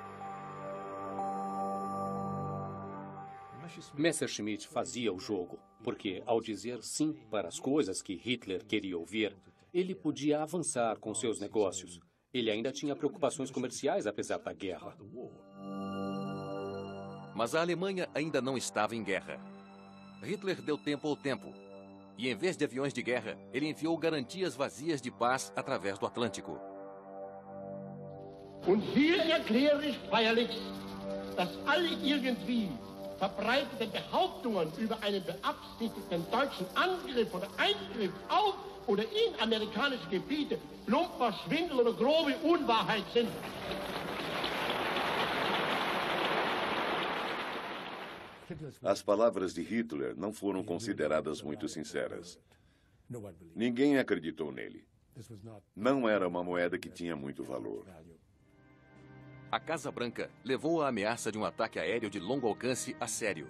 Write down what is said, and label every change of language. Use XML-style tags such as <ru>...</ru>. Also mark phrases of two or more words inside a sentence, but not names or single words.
<pt>Messerschmitt fazia o jogo, porque ao dizer sim para as coisas que Hitler queria ouvir, ele podia avançar com seus negócios. Ele ainda tinha preocupações comerciais apesar da guerra. Mas a Alemanha ainda não estava em guerra. Hitler deu tempo ao tempo. E em vez de aviões de guerra, ele enviou garantias vazias de paz através do Atlântico.</pt> <de>Und hier erkläre ich feierlich, dass alle irgendwie verbreiteten Behauptungen über einen beabsichtigten deutschen Angriff oder Eingriff auf oder in amerikanische Gebiete plumper Schwindel oder grobe Unwahrheit sind.</de> <pt>As palavras de Hitler não foram consideradas muito sinceras. Ninguém acreditou nele. Não era uma moeda que tinha muito valor. A Casa Branca levou a ameaça de um ataque aéreo de longo alcance a sério.</pt>